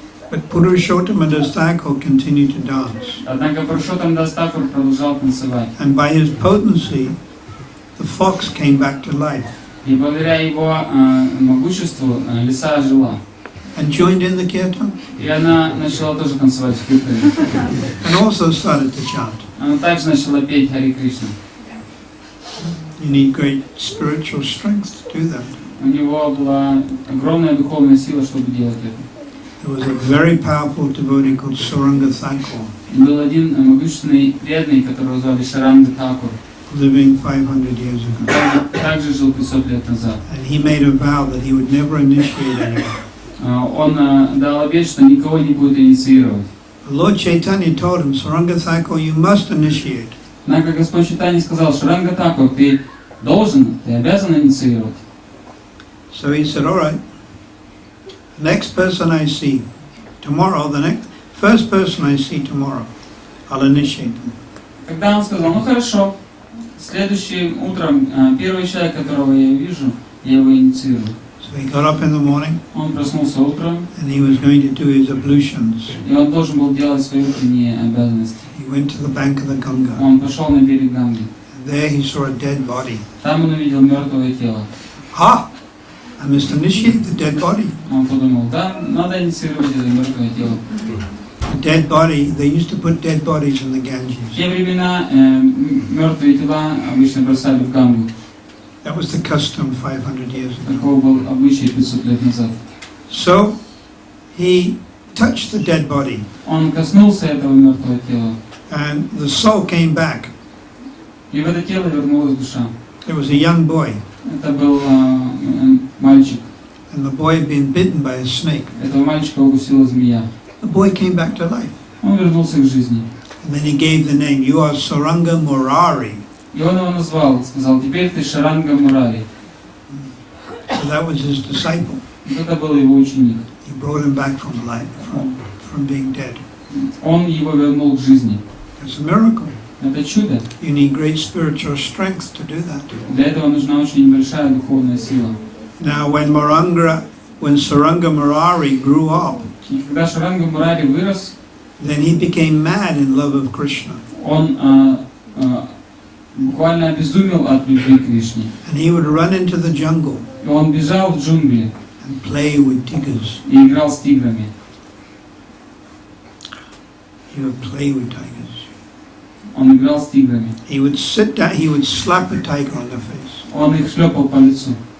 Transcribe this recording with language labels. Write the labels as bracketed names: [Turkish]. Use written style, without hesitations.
[English] But Purushottam Das Thakur continued to dance. [Russian] Однако Пурушоттам дас Тхакур продолжал танцевать. [English] And by his potency, the fox came back to life. [Russian] И благодаря его могуществу лиса ожила. [English] And joined in the Kirtan. [Russian] И она начала тоже танцевать в Киртане. [English] And also started to chant. [Russian] Она также начала петь Хари Кришна. [English] You need great spiritual strength to do that. [Russian] У него была огромная духовная сила, чтобы делать это. [English] There was a very powerful devotee called Suranga Thakur, [Russian] Был один могущественный преданный, которого звали Шаранга Тхакур. [English] living 500 years ago. [Russian] Также жил 500 лет назад. [English] And he made a vow that he would never initiate anyone. [Russian] Он дал обет, что никого не будет инициировать. [English] Lord Chaitanya told him, Suranga Thakur, you must initiate. [Russian] Однако Господь Чайтанья сказал: Шаранга Тхакур, ты должен, ты обязан инициировать. [English] So he said, all right. The next person I see tomorrow, first person I see tomorrow, I'll initiate them. [Russian] Тогда он сказал: ну хорошо, следующим утром первый человек, которого я вижу, я его инициирую. [English] So he got up in the morning, [Russian] Он проснулся утром, [English] and he was going to do his ablutions. [Russian] и он должен был делать свои утренние обязанности. [English] He went to the bank of the Ganga, [Russian] Он пошел на берег Ганги, [English] There he saw a dead body. [Russian] Там он увидел мертвое тело. [English] I must initiate the dead body. [Russian] Он подумал, да, надо инициировать это мертвое тело. [English] The dead body, they used to put dead bodies in the [Russian] В [English] Ganges. [Russian] те времена мертвые тела обычно бросали в Гангу. [English] That was the custom 500 years ago. [Russian] Такого был обычай 500 лет назад. [English] So he touched the dead body, [Russian] Он коснулся этого мертвого тела, [English] and the soul came back. [Russian] и в это тело вернулась душа. [English] There was a young boy, [Russian] Это был мальчик. [English] and the boy had been bitten by a snake. [Russian] Этого мальчика укусила змея. [English] The boy came back to life. [Russian] Он вернулся к жизни. [English] And then he gave the name, you are Saranga Murari. [Russian] И он его назвал, сказал, теперь ты Шаранга Мурари. [English] So that was his disciple. [Russian] Это был его ученик. [English] He brought him back from life, from being dead. [Russian] Он его вернул к жизни. [English] It's a miracle. [Russian] Это чудо. [English] You need great spiritual strength to do that. [Russian] Для этого нужна очень большая духовная сила. [English] Now when Saranga Murari grew up, [Russian] И когда Шаранга Мурари вырос, [English] then he became mad in love of Krishna. [Russian] он буквально обезумел от любви к Кришне. [English] And he would run into the jungle [Russian] И он бежал в джунгли [English] and play with tigers. [Russian] и играл с тиграми. [English] He would play with tigers. [Russian] Он играл с тиграми. [English] He would sit down, he would slap a tiger on the face. [Russian] Он их шлепал по лицу.